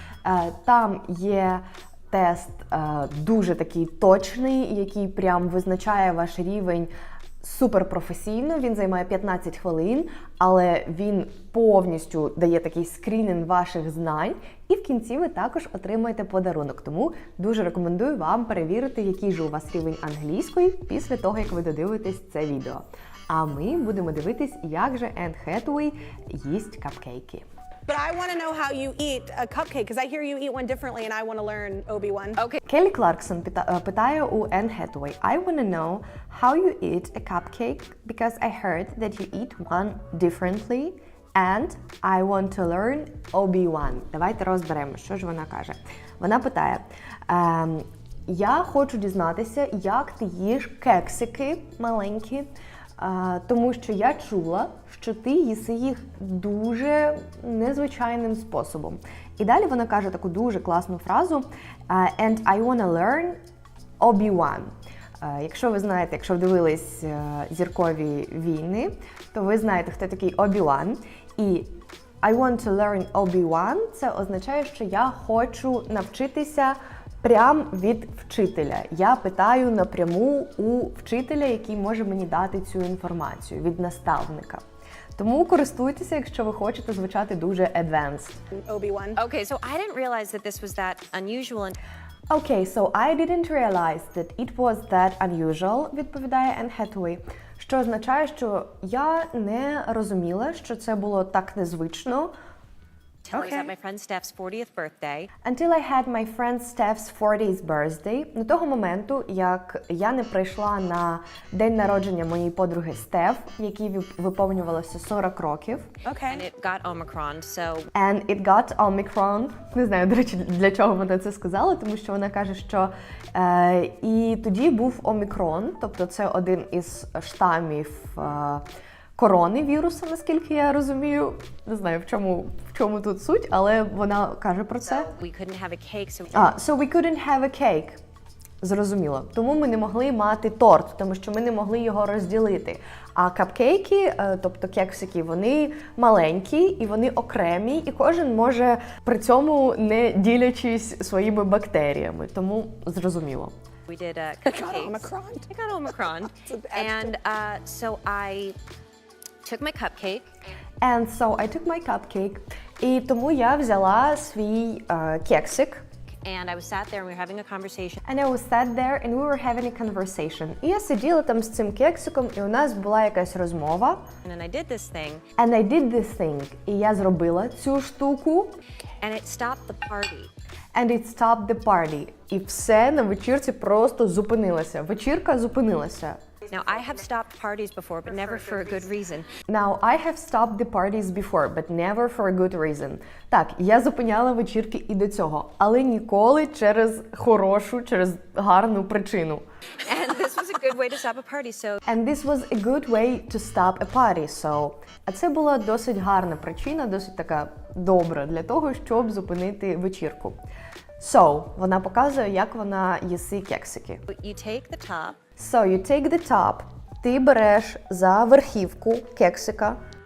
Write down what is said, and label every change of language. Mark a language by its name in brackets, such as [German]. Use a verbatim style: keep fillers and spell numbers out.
[Ukrainian] Е, там є тест е, дуже такий точний, який прям визначає ваш рівень суперпрофесійно, він займає п'ятнадцять хвилин, але він повністю дає такий скрінінг ваших знань, і в кінці ви також отримаєте подарунок. Тому дуже рекомендую вам перевірити, який же у вас рівень англійської після того, як ви додивитесь це відео. А ми будемо дивитись, як же Енн Хетуей їсть капкейки. [English] But I want to know how you eat a cupcake, because I hear you eat one differently, and I want to learn, Obi-Wan. Okay. [Ukrainian] Келі Кларксон пита- питає у Енн Хетуей, [English] I want to know how you eat a cupcake, because I heard that you eat one differently, and I want to learn Obi-Wan. [Ukrainian] Давайте розберемо, що ж вона каже. Вона питає, ем, я хочу дізнатися, як ти їш кексики маленькі, А, тому що я чула, що ти їси їх дуже незвичайним способом. І далі вона каже таку дуже класну фразу [English] «And I wanna learn Obi-Wan». [Ukrainian] А, якщо ви знаєте, якщо ви дивились а, «Зіркові війни», то ви знаєте, хто такий Obi-Wan. І [English] «I want to learn Obi-Wan» [Ukrainian] – це означає, що я хочу навчитися прям від вчителя. Я питаю напряму у вчителя, який може мені дати цю інформацію, від наставника. Тому користуйтеся, якщо ви хочете звучати дуже advanced. [English] Obi-Wan. Okay, so I didn't realize that this was that unusual and Okay, so I didn't realize that it was that unusual, [Ukrainian] відповідає Енн Хетуей, що означає, що я не розуміла, що це було так незвично, [English] until I was at my friend Steph's fortieth birthday. Until I had my friend Steph's fortieth birthday. [Ukrainian] До того моменту, як я не прийшла на день народження моєї подруги Стеф, якій вип- виповнювалося сорок років. [English] And Okay. it got Omicron, so And it got Omicron. [Ukrainian] Не знаю, до речі, для чого вона це сказала, тому що вона каже, що е, і тоді був Омікрон, тобто це один із штамів е, корони вірусу, наскільки я розумію. Не знаю, в чому, в чому тут суть, але вона каже про це. [English] we couldn't have a cake, so А, so we couldn't have a cake. [Ukrainian] Зрозуміло. Тому ми не могли мати торт, тому що ми не могли його розділити. А капкейки, е, тобто кексики, вони маленькі і вони окремі, і кожен може при цьому не ділячись своїми бактеріями. Тому зрозуміло. [English] we did a cupcakes. God, Omicron. I got Omicron. That's an and uh, so I took my cupcake. And so I took my cupcake. [Ukrainian] І тому я взяла свій е, кексик. [English] And I was sat there and we were having a conversation. And I was sat there and we were having a conversation. [Ukrainian] І я сиділа там з цим кексиком, і у нас була якась розмова. [English] And then I did this thing. And I did this thing. [Ukrainian] І я зробила цю штуку. [English] And it stopped the party. And it stopped the party. [Ukrainian] І все на вечірці просто зупинилося. Вечірка зупинилася. [English] Now, I have stopped parties before, but never for a good reason. Now, I have stopped the parties before, but never for a good reason. [Ukrainian] Так, я зупиняла вечірки і до цього, але ніколи через хорошу, через гарну причину. [English] And this was a good way to stop a party, so... And this was a good way to stop a party, so... [Ukrainian] А це була досить гарна причина, досить така добра для того, щоб зупинити вечірку. So, вона показує, як вона їси кексики. [English] You take the top. So, you take the top. [Ukrainian] Ти береш за верхівку кексика.